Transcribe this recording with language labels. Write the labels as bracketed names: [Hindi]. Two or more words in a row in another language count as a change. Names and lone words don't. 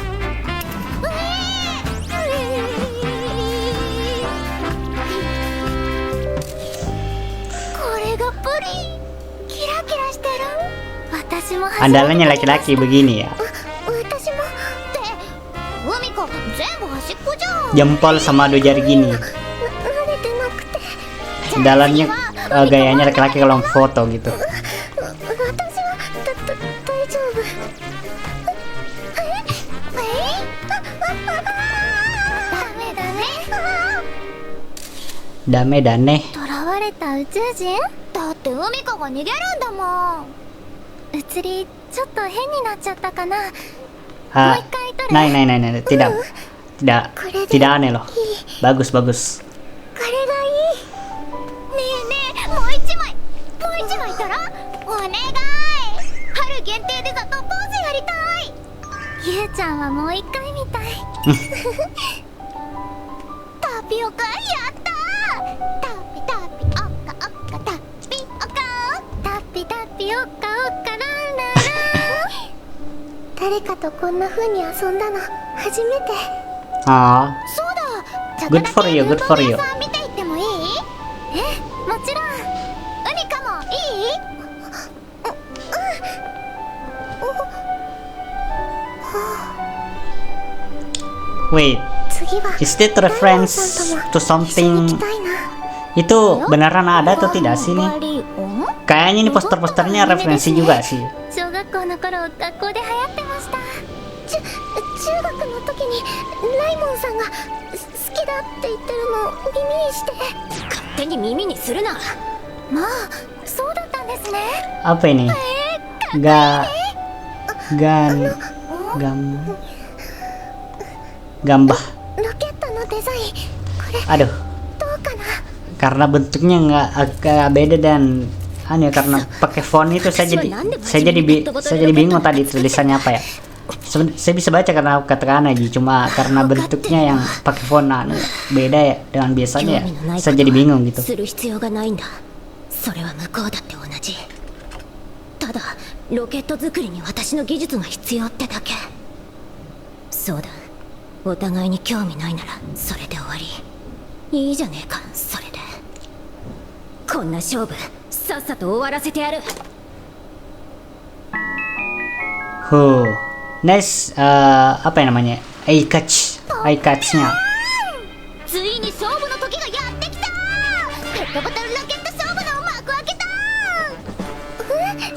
[Indonesian] Andalannya laki-laki begini ya. Jempol sama dua jari gini. Dalamnya gayanya laki-laki kalau foto gitu. [Japanese] ダメだね. 囚われた宇宙人？だって海香が逃げるんだもん。映りちょっと変になっちゃったかな。 [Indonesian] Ah, nah, tidak aneh loh. Bagus. [Japanese] これがいい。ねえもう一枚いたらお願い。春限定でザトウポーズやりたい。ゆうちゃんはもう一回みたい。タピオカやった。タピオカランララ。誰かとこんな風に遊んだの初めて。ああ。そうだ。ちょっと [English] Good for you, good for you. [Japanese] 見ていってもいい？もちろん。海かもいい？ [English] Wait, is that reference to something? [Indonesian] Itu beneran ada atau tidak sih nih? Kayaknya ini poster-posternya referensi juga sih. [Japanese] 小学校の頃学校で流行ってました。中学の時にライモンさんが好きだって言ってるのを耳にして。勝手に耳にするな。まあそうだったんですね。 [Indonesian] Apa ini? Gambah. [Japanese] ロケットのデザインこれ [Indonesian] Aduh. [Japanese] どうかな。 [Indonesian] Karena bentuknya agak beda dan aneh karena pakai font itu saya jadi bingung tadi tulisannya apa ya. Saya bisa baca karena kata-kata aja, cuma karena bentuknya yang pakai font beda ya dengan biasanya ya, saya jadi bingung gitu. [Japanese] それは向こうだって同じ。ただロケット作りに私の技術が必要ってだけ。そうだ、お互いに興味ないならそれで終わり。いいじゃねえか、それで。こんな勝負さっさと終わらせてやる。 [Indonesian] Nice, apa ya namanya? Eye-catch-nya. [Japanese] ついに勝負の時がやってきた。ペットボトルロケット勝負の幕開けた。